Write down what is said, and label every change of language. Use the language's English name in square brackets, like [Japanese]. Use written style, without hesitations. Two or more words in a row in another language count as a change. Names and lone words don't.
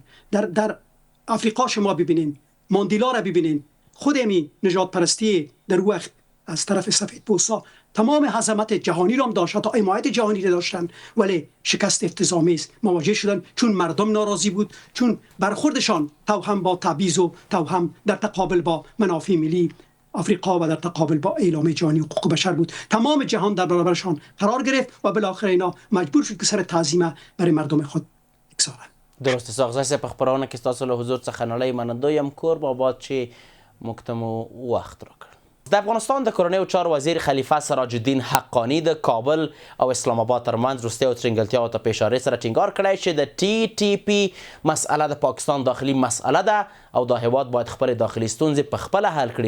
[Persian] در افریقا شما ببینید، ماندیلا را ببینید، خود امی نجات پرستی در وقت از طرف سفید پوستا تمام عظمت جهانی را هم داشت، تا حمایت جهانی را داشتند، ولی شکست افتضاح‌آمیز مواجه شدند چون مردم ناراضی بود، چون برخوردشان توهم با تبعیض و توهم در تقابل با منافع ملی آفریقا و در تقابل با اعلامیه جهانی حقوق بشر بود. تمام جهان در برابرشان قرار گرفت و بالاخره اینا مجبور شد که سر تعظیم برای مردم خود بگذارند. درست. [Pashto] اسحاق زی صاحب په خپرونه کې ستاسو له حضور څخه نړۍ منندوی یم کور باباد چې موږ ته مو وخت راکړ. د افغانستان د کورنیو چارو وزیر خلیفه سراج الدین حقانی د کابل او اسلام آباد ترمنځ وروستیو ترنګلتیاو ته په اشارې سره ټینګار کړی چې د TTP مسئله د پاکستان داخلي مسئله ده او دا هیواد باید خپل داخلي ستونزې په خپله حل کړي.